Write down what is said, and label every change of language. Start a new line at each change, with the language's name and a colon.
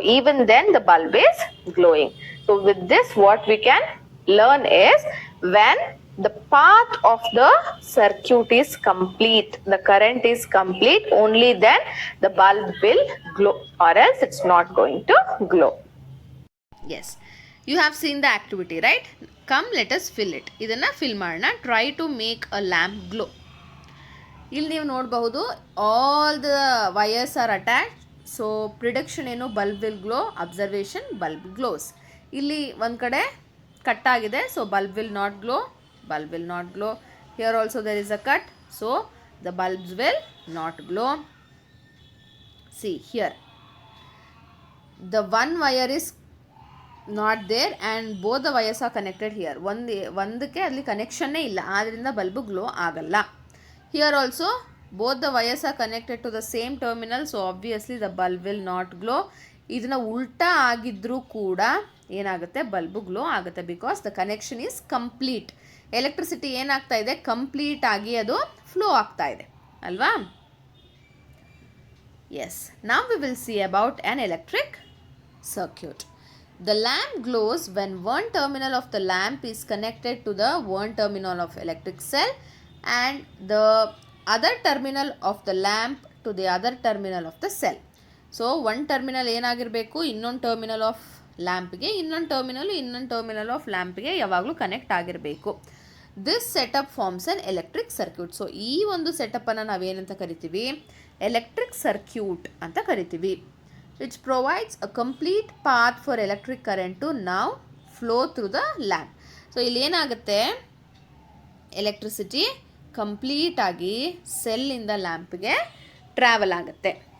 English: Even then the bulb is glowing. So with this what we can learn is, when the path of the circuit is complete, the current is complete, only then the bulb will glow, or else it's not going to glow. Yes, you have seen the activity, right? Come, let us fill it.
Kannada: ಇದನ್ನು fill ಮಾಡೋಣ.
English: Try to make a lamp glow.
Kannada: ಇಲ್ಲಿ ನೀವು ನೋಡಬಹುದು,
English: All the wires are attach. So prediction ಏನು, bulb will glow. Observation, bulb glows.
Kannada: ಇಲ್ಲಿ ಒಂದು ಕಡೆ cut ಆಗಿದೆ,
English: So bulb will not glow, bulb will not glow. Here also there is a cut, so the bulbs will not glow. See here the one wire is not there and both the wires are connected here.
Kannada: ಒಂದಕ್ಕೆ ಅಲ್ಲಿ ಕನೆಕ್ಷನ್ನೇ ಇಲ್ಲ, ಆದ್ದರಿಂದ bulb glow ಆಗಲ್ಲ.
English: Here also both the wires are connected to the same terminal, so obviously the bulb will not glow.
Kannada: ಇದನ್ನು ಉಲ್ಟಾ ಆಗಿದ್ರೂ ಕೂಡ ಏನಾಗುತ್ತೆ, ಬಲ್ಬು ಗ್ಲೋ ಆಗುತ್ತೆ,
English: Because the connection is complete.
Kannada: Electricity ಏನಾಗ್ತಾ ಇದೆ, ಕಂಪ್ಲೀಟ್ ಆಗಿ ಅದು ಫ್ಲೋ ಆಗ್ತಾ ಇದೆ ಅಲ್ವಾ.
English: Yes, now we will see about an electric circuit. The lamp glows when one terminal of the lamp is connected to the one terminal of electric cell and the other terminal of the lamp to the other terminal of the cell. So one terminal
Kannada: ಏನಾಗಿರಬೇಕು, ಇನ್ನೊಂದು terminal of ಲ್ಯಾಂಪ್ಗೆ, ಇನ್ನೊಂದು terminal of ಲ್ಯಾಂಪ್ಗೆ ಯಾವಾಗಲೂ connect ಆಗಿರಬೇಕು.
English: This setup forms an electric circuit.
Kannada: So ಈ ಒಂದು ಸೆಟಪ್ಪನ್ನು ನಾವೇನಂತ ಕರಿತೀವಿ, electric circuit ಅಂತ ಕರಿತೀವಿ.
English: which provides a complete path for electric current to now flow through the lamp. So
Kannada: so ಇಲ್ಲಿ ಏನಾಗುತ್ತೆ, ಎಲೆಕ್ಟ್ರಿಸಿಟಿ ಕಂಪ್ಲೀಟಾಗಿ ಸೆಲ್ಲಿಂದ ಲ್ಯಾಂಪ್ಗೆ ಟ್ರಾವೆಲ್ ಆಗುತ್ತೆ.